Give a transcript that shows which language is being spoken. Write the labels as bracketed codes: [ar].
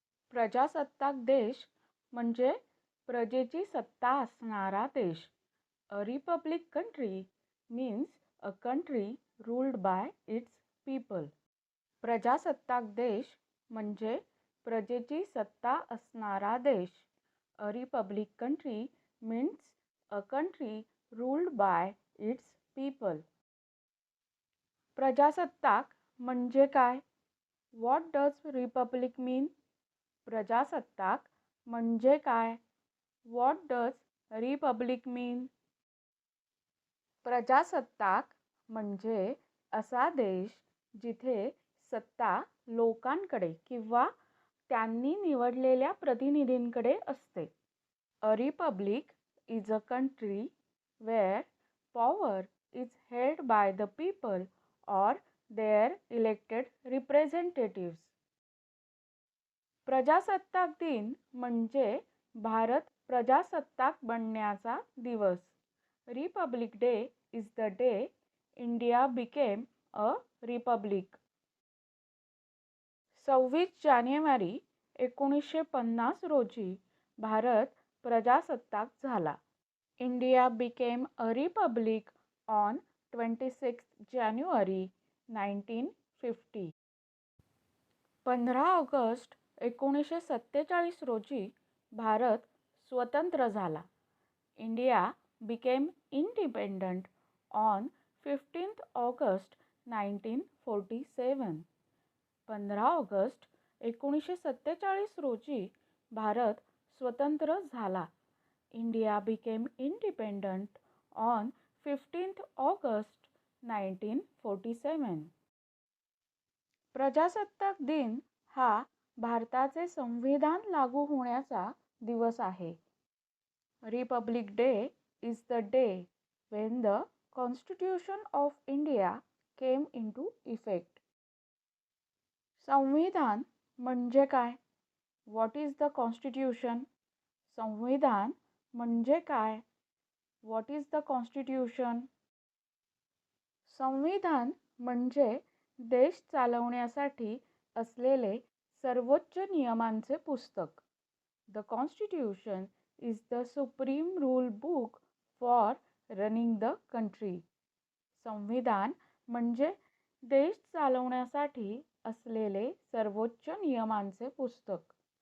[mr] प्रजासत्ताक देश म्हणजे प्रजेची सत्ता असणारा देश. [en] A republic country means a country ruled by its people. [mr] प्रजासत्ताक देश म्हणजे प्रजेची सत्ता असणारा देश. [en] A republic country means a country ruled by its people. [mr] प्रजासत्ताक म्हणजे काय? [en] What does republic mean? [mr] प्रजासत्ताक म्हणजे काय? [en] What does republic mean? [mr] प्रजासत्ताक म्हणजे असा देश जिथे सत्ता लोकांकडे किंवा त्यांनी निवडलेल्या प्रतिनिधींकडे असते. [en] A republic is a country where power is held by the people or their elected representatives. [mr] प्रजासत्ताक दिन म्हणजे भारत प्रजासत्ताक बनण्याचा दिवस. [en] Republic Day is the day India became a republic. [mr] 26 जानेवारी 1950 रोजी भारत प्रजासत्ताक झाला. [en] India became a republic on 26 January 1950. [mr] 15 August 1947 रोजी भारत स्वतंत्र झाला. [en] India became independent on 15th August 1947. [mr] 15 August 1947 रोजी भारत स्वतंत्र झाला. [en] India became independent on 15th August 1947. [mr] प्रजासत्ताक दिन हा भारताचे संविधान लागू होण्याचा दिवस आहे. [en] Republic Day is the day when the Constitution of India came into effect. [mr] संविधान म्हणजे काय? [en] What is the Constitution? [mr] संविधान म्हणजे काय? [en] What is the Constitution? [mr] संविधान म्हणजे देश चालवण्यासाठी असलेले सर्वोच्च नियमांचे पुस्तक. [en] The Constitution is the supreme rule book for running the country. [mr] संविधान म्हणजे देश चालवण्यासाठी असलेले सर्वोच्च नियमांचे पुस्तक.